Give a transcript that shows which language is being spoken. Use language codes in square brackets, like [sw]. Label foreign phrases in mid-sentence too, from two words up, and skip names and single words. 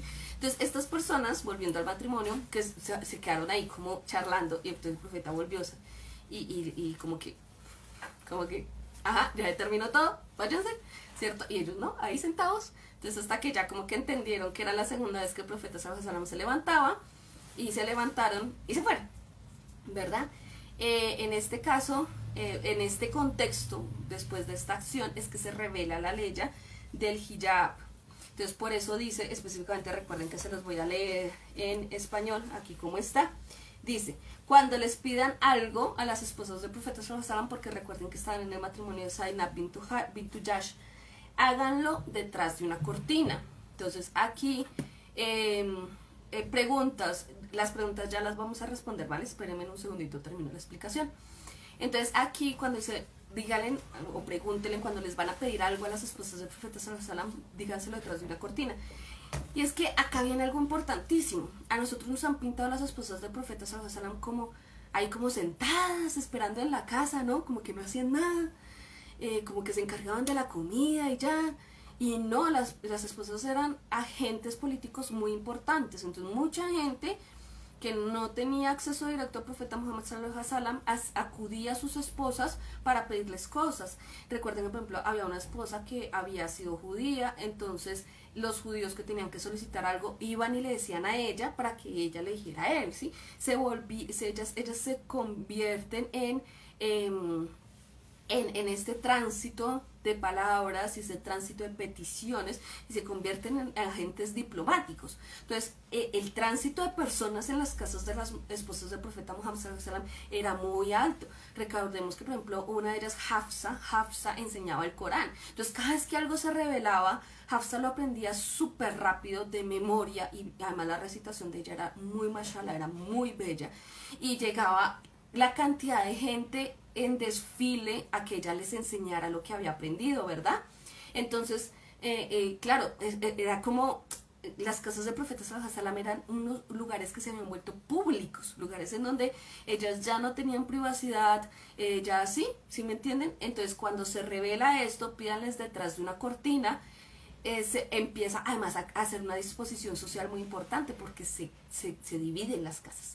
[es] Entonces, estas personas, volviendo al matrimonio, que se quedaron ahí como charlando, y entonces el profeta volvió y como que, ajá, ya terminó todo, váyanse, ¿cierto? Y ellos, ¿no? Ahí sentados. Entonces, hasta que ya como que entendieron que era la segunda vez que el profeta [ar] صلى الله عليه وسلم [es] se levantaba, y se levantaron y se fueron, ¿verdad? En este caso, en este contexto, después de esta acción, es que se revela la ley del hijab. Entonces, por eso dice, específicamente, recuerden que se los voy a leer en español, aquí como está. Dice, cuando les pidan algo a las esposas del profeta [ar] صلى الله عليه وسلم, [es] porque recuerden que estaban en el matrimonio de Zainab bintu Jash, háganlo detrás de una cortina. Entonces aquí preguntas, las preguntas ya las vamos a responder, ¿vale? Espérenme un segundito, termino la explicación. Entonces aquí cuando dice, díganle o pregúntenle cuando les van a pedir algo a las esposas del profeta [ar] صلى الله عليه وسلم, [es] díganselo detrás de una cortina. Y es que acá viene algo importantísimo. A nosotros nos han pintado las esposas del profeta [ar] صلى الله عليه وسلم [es] como ahí como sentadas esperando en la casa, ¿no? Como que no hacían nada, como que se encargaban de la comida y ya. Y no, las esposas eran agentes políticos muy importantes. Entonces mucha gente que no tenía acceso directo al profeta Muhammad [ar] صلى الله عليه وسلم [es] acudía a sus esposas para pedirles cosas. Recuerden que, por ejemplo, había una esposa que había sido judía, entonces los judíos que tenían que solicitar algo iban y le decían a ella para que ella le dijera a él, ¿sí? Ellas se convierten en en este tránsito de palabras y ese tránsito de peticiones y se convierten en agentes diplomáticos. Entonces, el tránsito de personas en las casas de las esposas del profeta Muhammad [ar] صلى الله عليه وسلم [es] era muy alto. Recordemos que, por ejemplo, una de ellas, Hafsa enseñaba el Corán. Entonces, cada vez que algo se revelaba, Hafsa lo aprendía súper rápido de memoria y además la recitación de ella era muy mashallah, era muy bella. Y llegaba la cantidad de gente en desfile a que ella les enseñara lo que había aprendido, ¿verdad? Entonces, claro, era como las casas de profetas [ar] صلى الله عليه وسلم [es] eran unos lugares que se habían vuelto públicos, lugares en donde ellas ya no tenían privacidad, ya ¿sí me entienden? Entonces, cuando se revela esto, pídanles detrás de una cortina, se empieza además a hacer una disposición social muy importante porque se dividen las casas.